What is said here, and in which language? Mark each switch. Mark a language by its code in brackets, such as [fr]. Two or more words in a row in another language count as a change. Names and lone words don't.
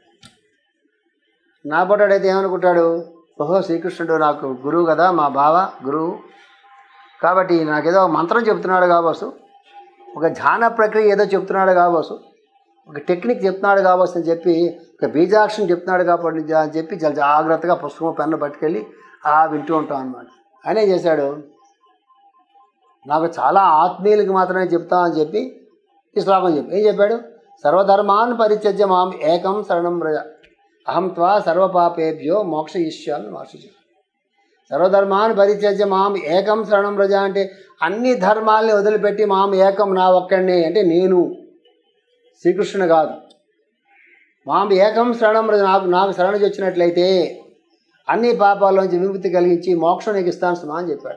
[te] నా పొటాడైతే ఏమనుకుంటాడు, ఓహో శ్రీకృష్ణుడు నాకు గురువు కదా, మా బావ గురువు కాబట్టి నాకేదో మంత్రం చెప్తున్నాడు కావచ్చు, ఒక ధ్యాన ప్రక్రియ ఏదో చెప్తున్నాడు కావచ్చు, ఒక టెక్నిక్ చెప్తున్నాడు కావచ్చు అని చెప్పి, ఒక బీజాక్షరం చెప్తున్నాడు కాబట్టి అని చెప్పి చాలా జాగ్రత్తగా పుస్తకం పెన్ను పట్టుకెళ్ళి వింటూ ఉంటాం అన్నమాట. ఆయన ఏం చేశాడు, నాకు చాలా ఆత్మీయులకి మాత్రమే చెప్తామని చెప్పి ఈ శ్లోకం చెప్పి ఏం చెప్పాడు, [sa] సర్వధర్మాన్ పరిత్యజ్య మాం ఏకం శరణం వ్రజ అహం త్వా సర్వపాపేభ్యో మోక్షయిష్యామి మా శుచి. సర్వధర్మాన్ పరిత్యజ్య మాం ఏకం శరణం వ్రజ [te] అంటే అన్ని ధర్మాల్ని వదిలిపెట్టి [sa] మాం ఏకం [te] నా ఒక్కడిని అంటే నేను శ్రీకృష్ణుని కాదు, [sa] మాం ఏకం శరణం వ్రజ [te] నాకు శరణి వచ్చినట్లయితే అన్ని పాపాల్లోంచి విముక్తి కలిగించి మోక్షం నీకు ఇస్తాను సుమా అని చెప్పాడు.